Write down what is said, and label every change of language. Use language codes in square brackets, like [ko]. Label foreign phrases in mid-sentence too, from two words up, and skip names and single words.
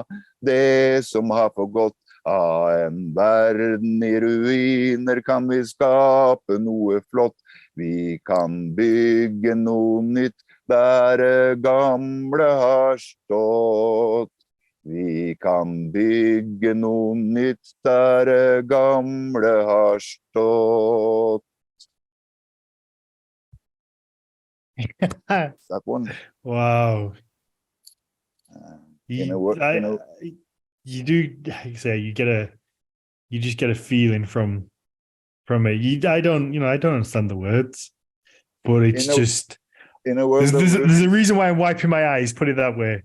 [no] Det som har forgått av en verden i ruiner kan vi skape noe flott. Vi kan bygge noe nytt der det gamle har stått. Vi kan bygge noe nytt der det gamle har stått. [en] That one. Wow. You just get a feeling from it. I don't understand the words, but it's there's a reason why I'm wiping my eyes, put it that way.